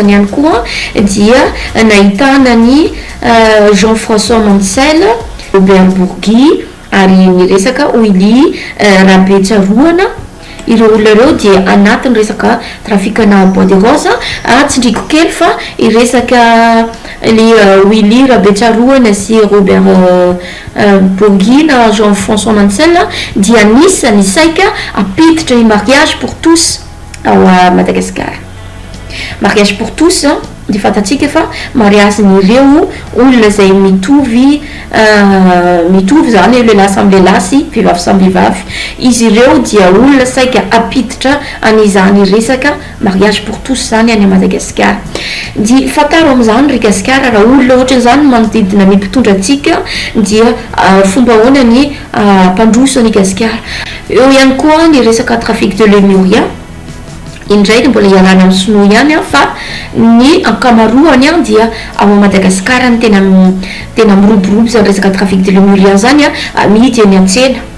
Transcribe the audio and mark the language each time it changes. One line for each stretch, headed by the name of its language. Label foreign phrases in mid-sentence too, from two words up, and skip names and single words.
Malagasy: any koa dia nahitana ny Jean-François Mansel, Robert Bourgui ary miresaka Willy Rabetsaroana ireo olona reo dia anatiny resaka trafikana
French: Bois de Rose
Malagasy: tsindriko kely fa iresaka le Willy Rabetsaroana sy Robert Bourgui na Jean-François Mansel dia nisany saika apiditra i
French: mariage pour tous
Malagasy: ao Madagascar.
French: Mariage pour tous
Malagasy: de fantatsika fa mariazin'ireo olona zay mitovy zany lehilahy samy lehilahy sy vehivavy samy vehivavy izy ireo dia olona saika apiditra an'izany resaka
French: mariage pour tous
Malagasy: zany any Madagascar di fataro am'izany Madagascar raha olona ohatran'izany manodidina mimpitondra atsika dia fomba ahoana ny mpandroso any Madagascar eo ihany koa ny resaka
French: trafic de Lemuria
Malagasy: indraiky mbola iarana amin'ny sinoa ihany fa ny ankamaroany dia ao Madagascar ny tena miroborobo zany resaka
French: trafic de Lemuria
Malagasy: zany amidy any an-tsena